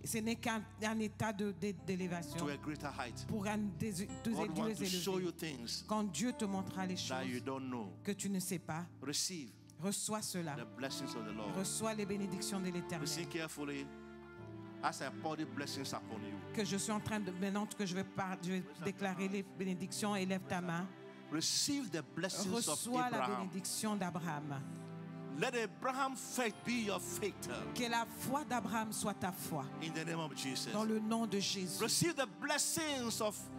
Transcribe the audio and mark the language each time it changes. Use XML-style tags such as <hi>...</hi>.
<fr>Ce n'est qu'un état d'élévation</fr> <en>to a greater height.</en> <fr>pour un des</fr> <en>God wants</en> <fr>lieux</fr> <en>to show you</en> <fr>élevés.</fr> <en>things</en> <fr>Quand Dieu te montrera les</fr> <en>that you</en> <fr>choses</fr> <en>don't know.</en> <fr>que tu ne sais pas,</fr> <en>Receive</en> <fr>reçois cela.</fr> <en>the blessings of the Lord.</en> <fr>Reçois les bénédictions de l'Éternel.</fr> <en>Listen carefully as I pour the blessings upon you.</en> <fr>Que je suis en train de, maintenant que je vais déclarer les bénédictions, élève ta main.</fr> <en>Receive the blessings of</en> <fr>Reçois la</fr> <en>Abraham.</en> <fr>bénédiction d'Abraham.</fr> <en>Let Abraham's faith be your faith</en> <fr>Que la foi d'Abraham soit ta foi.</fr> <en>in the name of Jesus.</en> <fr>Dans le nom de Jésus.</fr> <en>Receive the blessings of</en>